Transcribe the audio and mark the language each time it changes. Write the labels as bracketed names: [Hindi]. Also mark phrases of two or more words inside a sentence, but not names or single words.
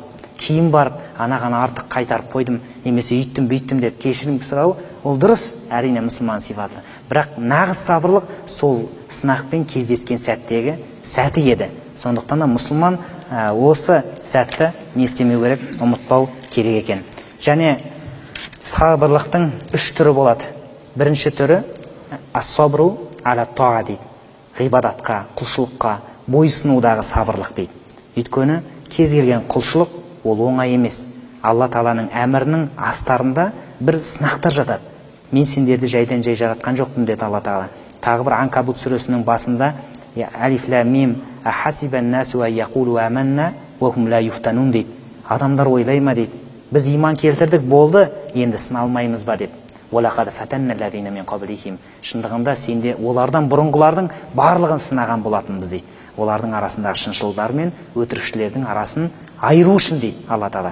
[Kazakh] Кейін барып, анаған артық қайтарып қойдым, немесе үйттім, бүйттім деп кешірім сұрау, ол дұрыс, әрине мұсылман сипаты. Бірақ нағыз сабырлық сол сынақпен кездескен сәттегі сәті еді. Сондықтан да мұсылман осы сәтті не істемеу керек, ұмытпау керек екен. Және сабырлықтың үш түрі болады. Бірінші түрі [Arabic] الصبر على الطاعة [Kazakh] дейді. Ғибадатқа, құлшылыққа бойсынудағы сабырлық дейді. Өйткені кез келген құлшылық ол оңай емес. Алла Тағаланың әмірінің астарында бір сынақтар жатады. Мен сендерді жайдан жай жаратқан жоқпын деді Алла Тағала. Тағы бір Анкабут сүресінің басында [Arabic] الم أحسب الناس يقولوا آمنا وهم لا يفتنون [Kazakh] дейді. Адамдар ойлай ма дейді, біз иман келтірдік, болды, енді сыналмаймыз ба деп. [Arabic] ولقد فتنا الذين من قبلهم. [Kazakh] Шындығында сенде олардан бұрынғылардың барлығын сынаған болатынбыз дейді. Олардың арасындағы шыншылдар мен өтірікшілердің арасын айыру үшін дейді Алла Тағала.